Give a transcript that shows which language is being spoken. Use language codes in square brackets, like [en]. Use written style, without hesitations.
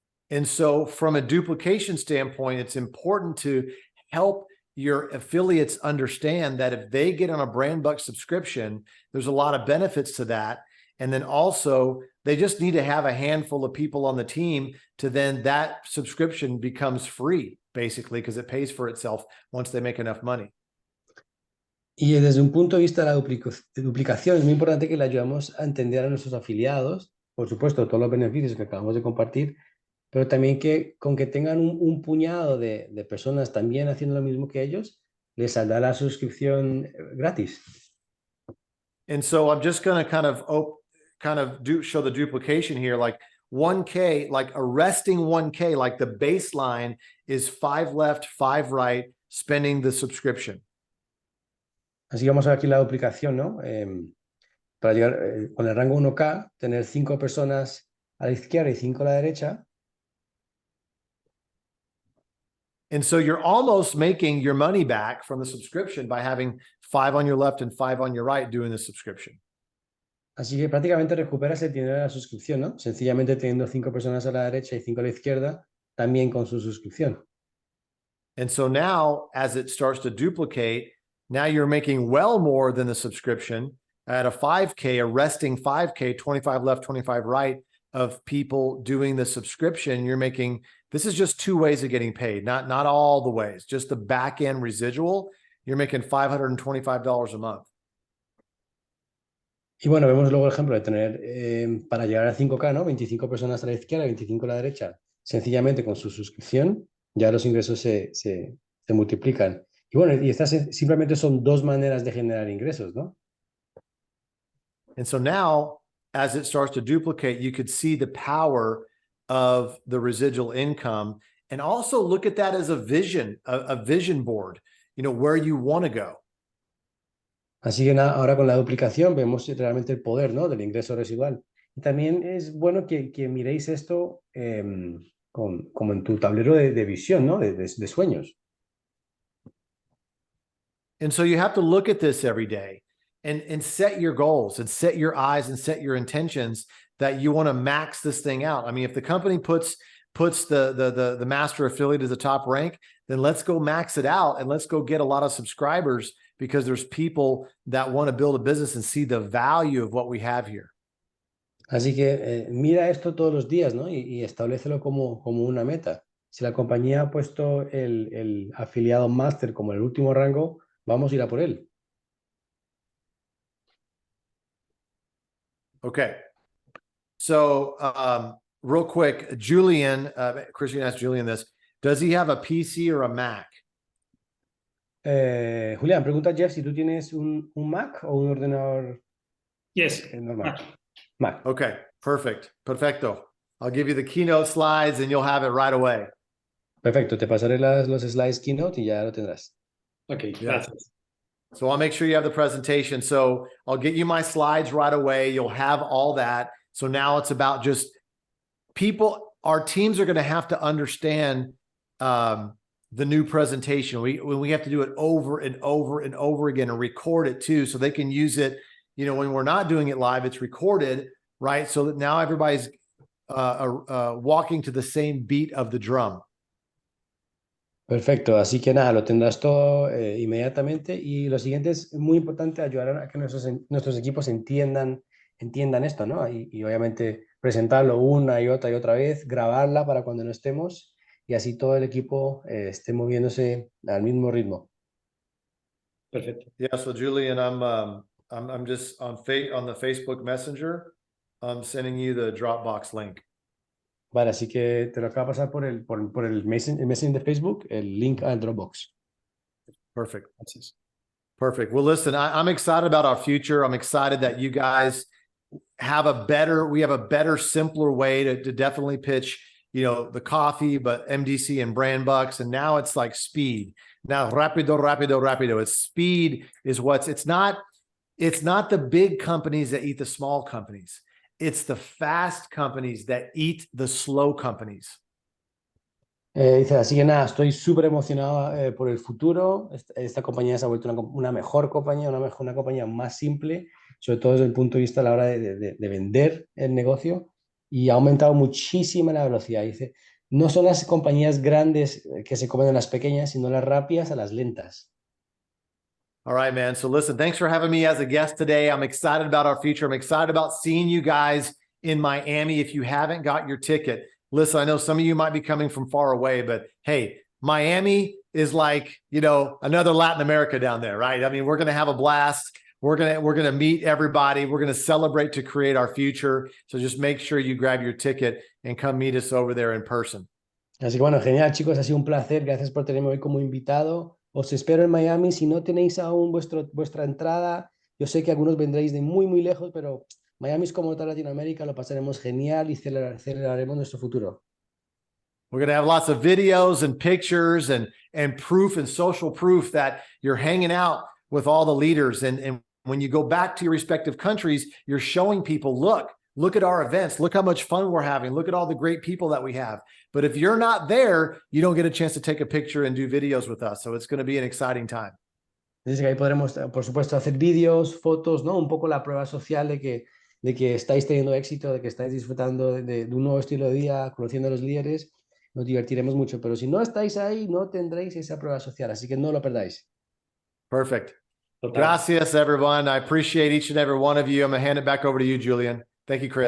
[en] And so from a duplication standpoint, it's important to help your affiliates understand that if they get on a BrandBucks subscription, there's a lot of benefits to that. And then also they just need to have a handful of people on the team to then that subscription becomes free, basically, because it pays for itself once they make enough money. [es] Y desde un punto de vista de la duplicación, es muy importante que le ayudamos a entender a nuestros afiliados, por supuesto, todos los beneficios que acabamos de compartir, pero también que con que tengan un puñado de personas también haciendo lo mismo que ellos, les saldrá la suscripción gratis. [en] And so I'm just going to show the duplication here, like 1K, like arresting 1K, like the baseline is 5 left, 5 right, spending the subscription. [es] Así que vamos a ver aquí la duplicación, ¿no? Para llegar con el rango 1K, tener 5 personas a la izquierda y 5 a la derecha. [en] And so you're almost making your money back from the subscription by having 5 on your left and 5 on your right doing the subscription. [es] Así que prácticamente recuperas el dinero de la suscripción, ¿no? Sencillamente teniendo 5 personas a la derecha y 5 a la izquierda, también con su suscripción. [en] And so now, as it starts to duplicate, now you're making well more than the subscription at a 5K, arresting 5K, 25 left, 25 right of people doing the subscription. You're making, this is just 2 ways of getting paid, not all the ways, just the back end residual. You're making $525 a month. [es] Y bueno, vemos luego el ejemplo de tener, para llegar a 5K, ¿no? 25 personas a la izquierda, 25 a la derecha, sencillamente con su suscripción, ya los ingresos se multiplican. Y bueno, y estas simplemente son 2 maneras de generar ingresos, ¿no? [en] And so now, as it starts to duplicate, you could see the power of the residual income, and also look at that as a vision board, you know, where you want to go. [es] Así que nada, ahora con la duplicación vemos realmente el poder, ¿no? Del ingreso residual. Y también es bueno que miréis esto como en tu tablero de visión, ¿no? De sueños. [en] And so you have to look at this every day and set your goals and set your eyes and set your intentions that you want to max this thing out. I mean, if the company puts the master affiliate as the top rank, then let's go max it out and let's go get a lot of subscribers, because there's people that want to build a business and see the value of what we have here. [es] Así que mira esto todos los días, ¿no? Y establécelo como una meta. Si la compañía ha puesto el afiliado máster como el último rango, vamos a ir a por él. [en] Okay. So real quick, Julian, Christian asked Julian this, does he have a PC or a Mac? [es] Julián, pregunta Jeff si tú tienes un Mac o un ordenador normal. [en] Mac. [es] Okay, perfecto. [en] I'll give you the keynote slides and you'll have it right away. [es] Perfecto, te pasaré los slides keynote y ya lo tendrás. [en] Okay, yeah. [es] gracias. [en] So I'll make sure you have the presentation. So I'll get you my slides right away. You'll have all that. So now it's about just people, our teams are going to have to understand the new presentation. We have to do it over and over and over again and record it too, so they can use it. You know, when we're not doing it live, it's recorded, right? So that now everybody's walking to the same beat of the drum. [es] Perfecto, así que nada, lo tendrás todo inmediatamente. Y lo siguiente es muy importante, ayudar a que nuestros equipos entiendan esto, ¿no? Y obviamente presentarlo una y otra vez, grabarla para cuando no estemos, y así todo el equipo esté moviéndose al mismo ritmo. Perfecto. [en] Yeah, so Julian, I'm just on the Facebook Messenger. I'm sending you the Dropbox link. [es] Vale, así que te lo acabo de pasar por el Messenger de Facebook, el link al Dropbox. [en] Perfect. Perfect. Well, listen, I'm excited about our future. I'm excited that you guys have a better, simpler way to definitely pitch, you know, the coffee, but MDC and BrandBucks. And now it's like speed. Now, rápido. It's speed is it's not the big companies that eat the small companies. It's the fast companies that eat the slow companies. [es] Dice, así que nada, estoy súper emocionado por el futuro. Esta compañía se ha vuelto una mejor compañía, una compañía más simple, sobre todo desde el punto de vista a la hora de vender el negocio, y ha aumentado muchísimo la velocidad. Dice, no son las compañías grandes que se comen a las pequeñas, sino las rápidas a las lentas. [en] All right, man. So listen, thanks for having me as a guest today. I'm excited about our future. I'm excited about seeing you guys in Miami. If you haven't got your ticket, listen, I know some of you might be coming from far away, but hey, Miami is like, you know, another Latin America down there, right? I mean, we're going to have a blast. We're going to meet everybody. We're going to celebrate to create our future. So just make sure you grab your ticket and come meet us over there in person. [es] Así que bueno, genial, chicos, ha sido un placer. Gracias por tenerme hoy como invitado. Os espero en Miami. Si no tenéis aún vuestra entrada, yo sé que algunos vendréis de muy, muy lejos, pero Miami es como toda Latinoamérica, lo pasaremos genial y celebraremos nuestro futuro. [en] We're going to have lots of videos and pictures and proof and social proof that you're hanging out with all the leaders. And when you go back to your respective countries, you're showing people, look at our events. Look how much fun we're having. Look at all the great people that we have. But if you're not there, you don't get a chance to take a picture and do videos with us. So it's going to be an exciting time. [es] Dice que ahí podremos, por supuesto, hacer vídeos, fotos, ¿no? Un poco la prueba social de que estáis teniendo éxito, de que estáis disfrutando de un nuevo estilo de vida, conociendo a los líderes. Nos divertiremos mucho, pero si no estáis ahí, no tendréis esa prueba social, así que no lo perdáis. [en] Perfect. [es] Total. Gracias, everyone. [en] I appreciate each and every one of you. I'm going to hand it back over to you, Julian. Thank you, Chris.